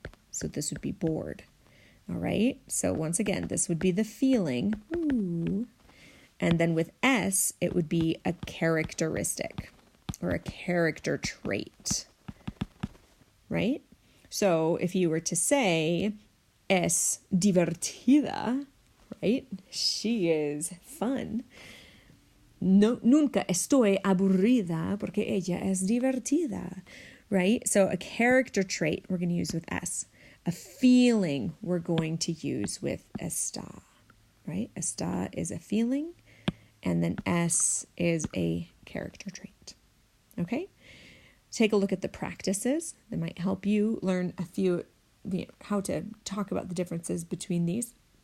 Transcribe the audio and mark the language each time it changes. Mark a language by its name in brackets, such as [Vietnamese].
[English] So this would be bored. All right? So once again, this would be the feeling. Ooh. And then with es, it would be a characteristic or a character trait. Right? So if you were to say, es divertida, right? She is fun. [Spanish] No, nunca estoy aburrida porque ella es divertida, right? [English] So a character trait we're going to use with es. A feeling we're going to use with está, right? Está is a feeling, and then es is a character trait, okay? Take a look at the practices. That might help you learn how to talk about the differences between these.